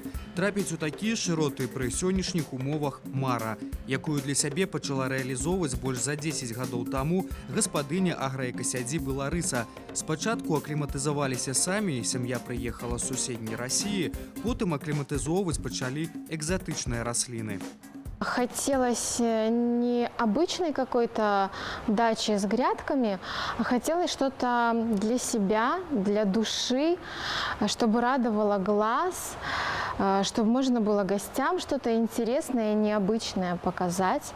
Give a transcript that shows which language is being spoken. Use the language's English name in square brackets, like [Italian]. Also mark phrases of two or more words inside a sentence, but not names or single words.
[Belarusian] Трапіць у такія шыроты пры сённяшніх умовах мара, якую для сябе пачала рэалізоўваць больш за 10 гадоў таму гаспадыня аграэкасядзібы Ларыса. Спачатку акліматызаваліся самі, сям'я прыехала з суседняй Расіі, потым акліматызоўваць пачалі экзатычныя расліны. [Russian] Хотелось не обычной какой-то дачи с грядками, а хотелось что-то для себя, для души, чтобы радовало глаз, чтобы можно было гостям что-то интересное и необычное показать.